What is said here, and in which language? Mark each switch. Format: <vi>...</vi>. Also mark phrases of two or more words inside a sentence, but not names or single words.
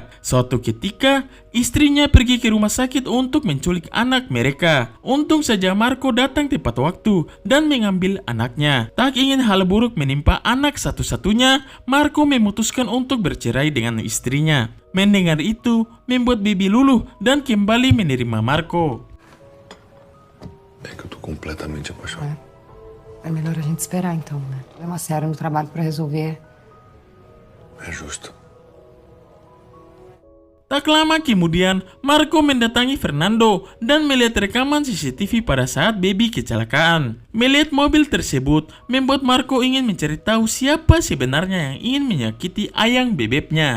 <id>Suatu ketika, istrinya pergi ke rumah sakit untuk menculik anak mereka. Untung saja Marco datang tepat waktu dan mengambil anaknya. Tak ingin hal buruk menimpa anak satu-satunya, Marco memutuskan untuk bercerai dengan istrinya. Mendengar itu, membuat Baby luluh dan kembali menerima Marco.</id> <pt>É que eu tô completamente apaixonado. É melhor a gente esperar então, né? Problema sério no trabalho pra resolver. É justo.</pt> <id>Tak lama kemudian, Marco mendatangi Fernando dan melihat rekaman CCTV pada saat Baby kecelakaan. Melihat mobil tersebut, membuat Marco ingin mencari tahu siapa sebenarnya yang ingin menyakiti ayang bebeknya.</id>